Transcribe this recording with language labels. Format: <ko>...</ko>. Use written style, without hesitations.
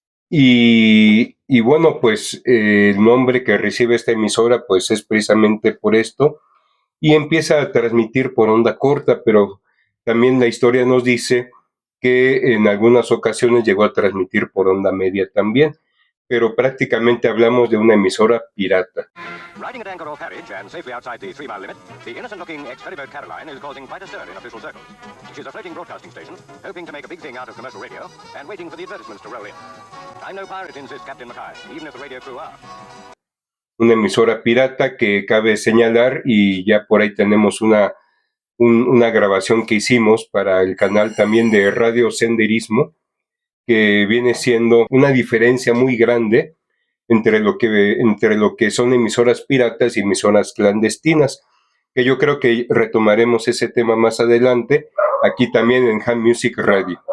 <es>Y bueno, pues el nombre que recibe esta emisora pues es precisamente por esto y empieza a transmitir por onda corta, pero también la historia nos dice que en algunas ocasiones llegó a transmitir por onda media también, pero prácticamente hablamos de una emisora pirata.</es> <en>Riding at anchor off Harwich and safely outside the 3-mile limit, the innocent-looking ex-ferryboat Caroline is causing quite a stir in official circles. She's a floating broadcasting station, hoping to make a big thing out of commercial radio and waiting for the advertisements to roll in. I'm no pirate, insists Captain Mackay, even if the radio crew are.</en> <es>Una emisora pirata que cabe señalar, y ya por ahí tenemos una grabación que hicimos para el canal también de Radio Senderismo, que viene siendo una diferencia muy grande entre lo que son emisoras piratas y emisoras clandestinas, que yo creo que retomaremos ese tema más adelante, aquí también en Ham Music Radio.</es>